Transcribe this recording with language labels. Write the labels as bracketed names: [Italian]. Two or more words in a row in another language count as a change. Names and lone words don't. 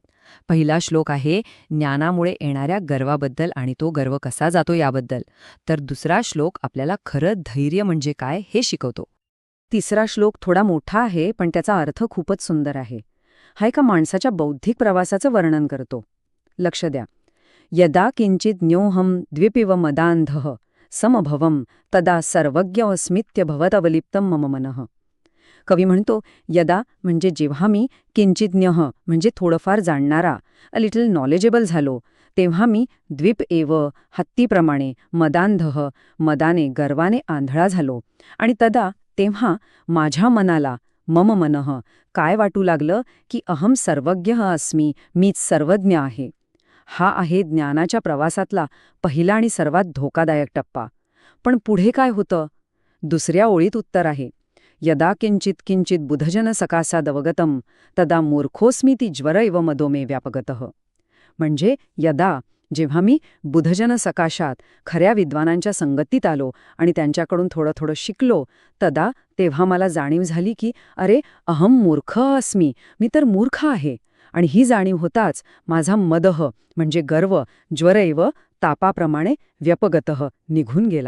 [Marathi] पहिला श्लोक आहे ज्ञानामुळे येणाऱ्या गर्वाबद्दल आणि तो गर्व कसा जातो याबद्दल. तर दुसरा श्लोक आपल्याला खरं धैर्य म्हणजे काय हे शिकवतो. तिसरा श्लोक थोडा मोठा आहे पण त्याचा अर्थ खूपच सुंदर आहे. हा एका माणसाच्या बौद्धिक प्रवासाचं वर्णन करतो. लक्ष द्या. [Sanskrit] यदा किंचित ज्ञोहम द्विपिव मदांधः समभवम तदा सर्वज्ञ भवतवलिप्तम मम मनः. [Marathi] कवी म्हणतो यदा म्हणजे जेव्हा मी किंचिज्ञः म्हणजे थोडंफार जाणणारा [English] a little knowledgeable [Marathi] झालो तेव्हा मी [Sanskrit] द्वीप एव [Marathi] हत्तीप्रमाणे मदांधः मदाने गर्वाने आंधळा झालो आणि तदा तेव्हा माझ्या मनाला [Sanskrit] मम मनः [Marathi] काय वाटू लागलं की [Sanskrit] अहम सर्वज्ञ अस्मी [Marathi] मीच सर्वज्ञ आहे. हा आहे ज्ञानाच्या प्रवासातला पहिला आणि सर्वात धोकादायक टप्पा. पण पुढे काय होतं? दुसऱ्या ओळीत उत्तर आहे [Sanskrit] यदा किंचित किंचित बुधजन सकासादवगतम तदा मूर्खोस्मिती ज्वर इव मदोमे व्यापगतः. [Marathi] म्हणजे यदा जेव्हा मी [Sanskrit] बुधजन सकाशात [Marathi] खऱ्या विद्वानांच्या संगतीत आलो आणि त्यांच्याकडून थोडं थोडं शिकलो तदा तेव्हा मला जाणीव झाली की अरे [Sanskrit] अहम मूर्ख अस्मी [Marathi] मी तर मूर्ख आहे. आणि ही जाणीव होताच माझा मदह म्हणजे गर्व ज्वरैव तापाप्रमाणे व्यपगतः निघून गेला.